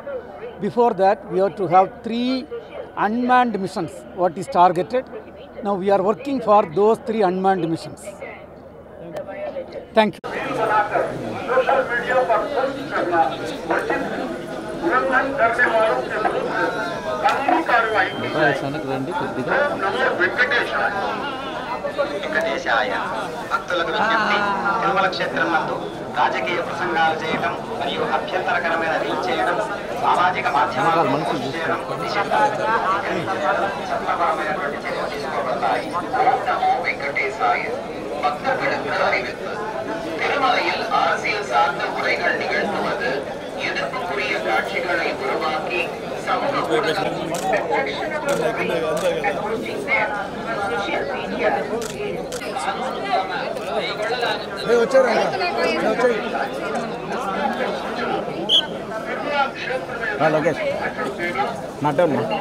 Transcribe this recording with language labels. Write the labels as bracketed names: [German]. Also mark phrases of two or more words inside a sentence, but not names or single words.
[English] Before that, we have to have 3 unmanned missions, what is targeted. Now we are working for those 3 unmanned missions. Thank you. [Hindi] कानूनी कार्रवाई की जाए। [Telugu] వెంకటేశాయ భక్తులకు విజ్ఞప్తి. తిరుమల క్షేత్రం నందు రాజకీయ ప్రసంగాలు చేయడం మరియు అభ్యంతరకరమైన రీల్ చేయడం, సామాజిక మాధ్యమాలను పోస్ట్ చేయడం, చట్టపరమైనటువంటి చర్యలు తీసుకోబడతాయి. ఓం నమో వెంకటేశాయ. [Tamil] பக்தர்களுக்கு அறிவிப்பு. திருமலையில் அரசியல் சார்ந்த உரைகள் நிகழ்த்துவது எதிர்ப்புக்குரிய காட்சிகளை உருவாக்கி சமூக ஊடகம் [Telugu] లోకేష్ మటన్